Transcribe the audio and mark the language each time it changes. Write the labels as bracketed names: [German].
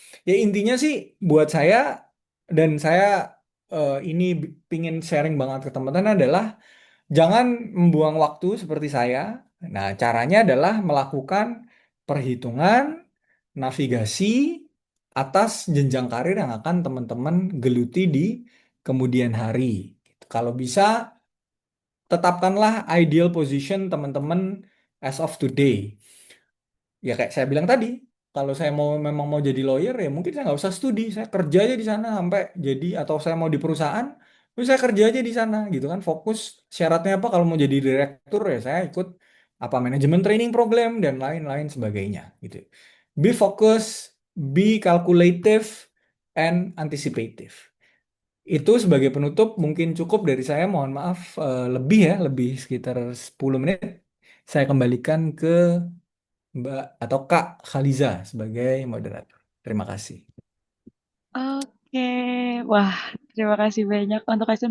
[Indonesian] Ya intinya sih buat saya dan saya ini pingin sharing banget ke teman-teman adalah jangan membuang waktu seperti saya. Nah, caranya adalah melakukan perhitungan, navigasi atas jenjang karir yang akan teman-teman geluti di kemudian hari. Kalau bisa, tetapkanlah ideal position teman-teman [English] as of today. [Indonesian] Ya kayak saya bilang tadi, kalau saya mau memang mau jadi lawyer ya mungkin saya nggak usah studi, saya kerja aja di sana sampai jadi atau saya mau di perusahaan, terus saya kerja aja di sana gitu kan. Fokus syaratnya apa kalau mau jadi direktur ya saya ikut apa manajemen training program dan lain-lain sebagainya gitu. [English] Be focus, be calculative, and anticipative. [Indonesian] Itu sebagai penutup mungkin cukup dari saya. Mohon maaf lebih ya, lebih sekitar 10 menit. Saya kembalikan ke Mbak atau Kak Khaliza sebagai moderator. Terima kasih. Oke, wah terima kasih banyak untuk Kaichan.